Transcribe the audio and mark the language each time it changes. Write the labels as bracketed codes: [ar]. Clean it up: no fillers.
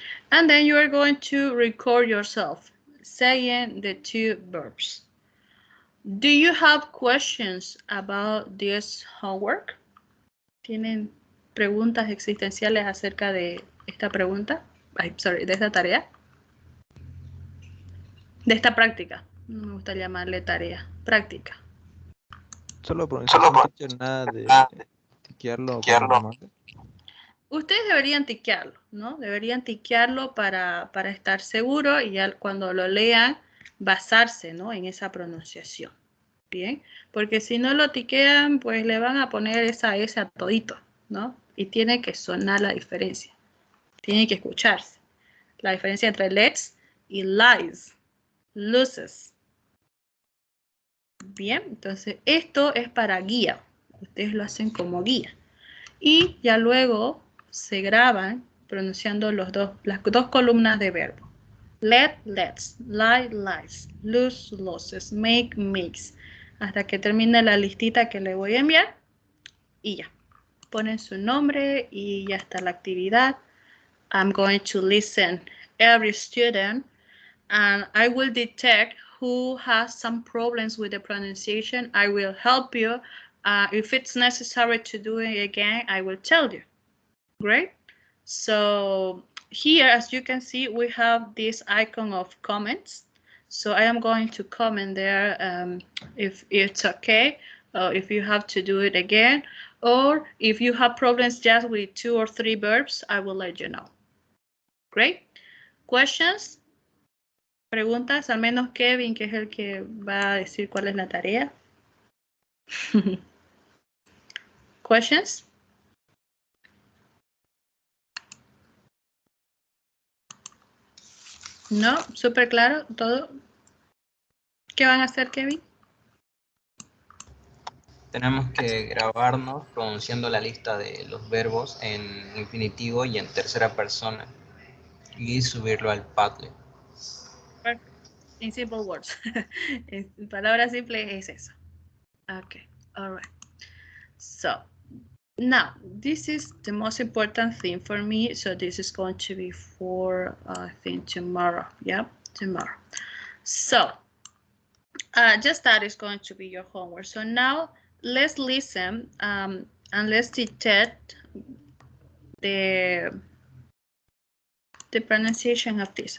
[en] And then you are going to record yourself saying the 2 verbs. Do you have questions about this homework? [es] ¿Tienen preguntas existenciales acerca de esta pregunta? De esta tarea. De esta práctica. No me gusta llamarle tarea. Práctica. Solo pronunciación, teacher, nada de tiquearlo cuando lo mande. Ustedes deberían tiquearlo, ¿no? Deberían tiquearlo para estar seguro y ya cuando lo lean, basarse, ¿no? En esa pronunciación. Bien, porque si no lo tiquean, pues le van a poner esa S a todito, ¿no? Y tiene que sonar la diferencia. Tiene que escucharse. La diferencia entre lets y lies, loses. Bien, entonces esto es para guía. Ustedes lo hacen como guía. Y ya luego se graban pronunciando las dos columnas de verbo. [en] Let, lets, lie, lies, lose, loses, make, makes. [es] Hasta que termine la listita que le voy a enviar. Y ya. Ponen su nombre y ya está la actividad. [en] I'm going to listen every student and I will detect who has some problems with the pronunciation. I will help you. If it's necessary to do it again, I will tell you. Great. So here, as you can see, we have this icon of comments. So I am going to comment there if it's okay, if you have to do it again, or if you have problems just with 2 or 3 verbs, I will let you know. Great. Questions? [es] Preguntas, al menos Kevin, que es el que va a decir cuál es la tarea. [en] Questions? [es] No, súper claro todo. ¿Qué van a hacer, Kevin? Tenemos que grabarnos pronunciando la lista de los verbos en infinitivo y en tercera persona y subirlo al Padlet. [en] Perfect. In simple words. [es] En palabras simples es eso. [en] Okay, all right. So now this is the most important thing for me. So this is going to be for I think tomorrow. Yeah, tomorrow. So just that is going to be your homework. So now let's listen and let's detect the pronunciation of this.